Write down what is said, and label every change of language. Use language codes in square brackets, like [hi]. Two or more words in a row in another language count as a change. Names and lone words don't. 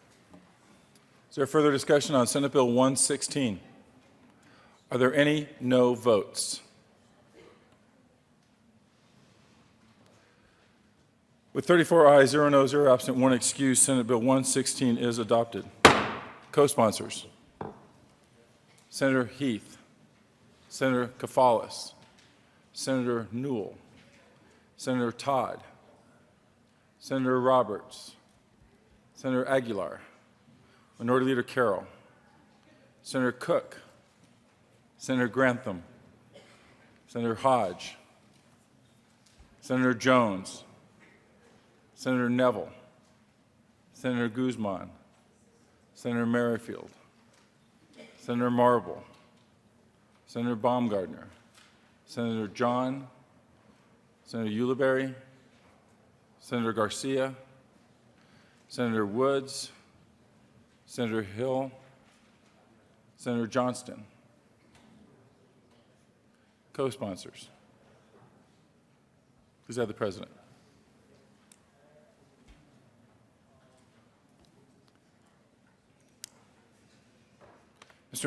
[en] Is there further discussion on Senate Bill 116? Are there any no votes? With 34 ayes, 0 no, 0 absent, 1 excused, Senate Bill 116 is adopted. Co-sponsors: Senator Heath, Senator Kafalis, Senator Newell, Senator Todd, Senator Roberts, Senator Aguilar, Minority Leader Carroll, Senator Cook, Senator Grantham, Senator Hodge, Senator Jones, Senator Neville, Senator Guzman, Senator Merrifield, Senator Marble, Senator Baumgardner, Senator John, Senator Ulibarri, Senator Garcia, Senator Woods, Senator Hill, Senator Johnston. Co-sponsors: please add the President. Mr.